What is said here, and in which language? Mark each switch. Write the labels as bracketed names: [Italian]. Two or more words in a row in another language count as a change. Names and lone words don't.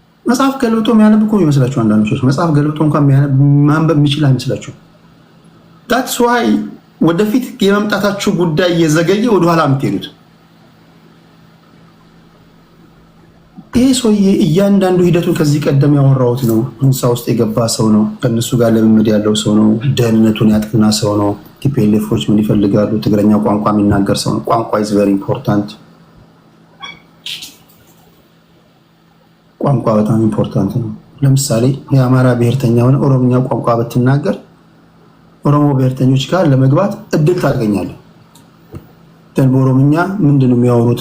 [Amharic] መጽሐፍ ገልብጦ የሚያነብ እኮ ይመስላችሁ አንዳንዶች መጽሐፍ ገልብጦ እንኳን ማንበብ የሚችል አይመስላችሁ። [English] that's why [Amharic] ወደፊት የመምጣታችሁ ጉዳይ የዘገየ ወደ ኋላ የምትሄዱት። ይሄ ሰውዬ እያንዳንዱ ሂደቱን ከዚህ ቀደም ያወራሁት ነው። ህንፃ ውስጥ የገባ ሰው ነው። ከነሱ ጋር ልምምድ ያለው ሰው ነው። ደህንነቱን ያጠና ሰው ነው። ቲፒኤልኤፎች ምን ይፈልጋሉ? ትግረኛ ቋንቋ የሚናገር ሰው ነው። ቋንቋ [English] is very important። [Amharic] ቋንቋ በጣም ኢምፖርታንት ነው። ለምሳሌ የአማራ ብሔርተኛ ሆነ ኦሮምኛ ቋንቋ ብትናገር ኦሮሞ ብሔርተኞች ጋር ለመግባት እድል ታገኛለህ። በኦሮምኛ ምንድነው የሚያወሩት?